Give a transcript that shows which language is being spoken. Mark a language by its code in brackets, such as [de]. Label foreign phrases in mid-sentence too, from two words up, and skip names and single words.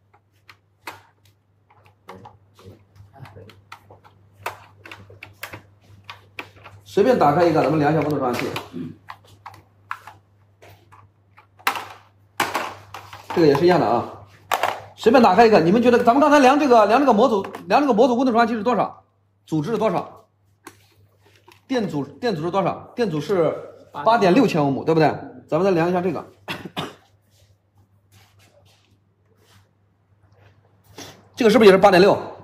[zh] 随便打开一个，咱们量一下温度传感器。这个也是一样的啊。随便打開一個，你們覺得咱們剛才量這個模組溫度傳感器是多少？組織是多少？電阻是多少？電阻是8.6千歐姆，對不對？咱們再量一下這個，這個是不是也是8.6？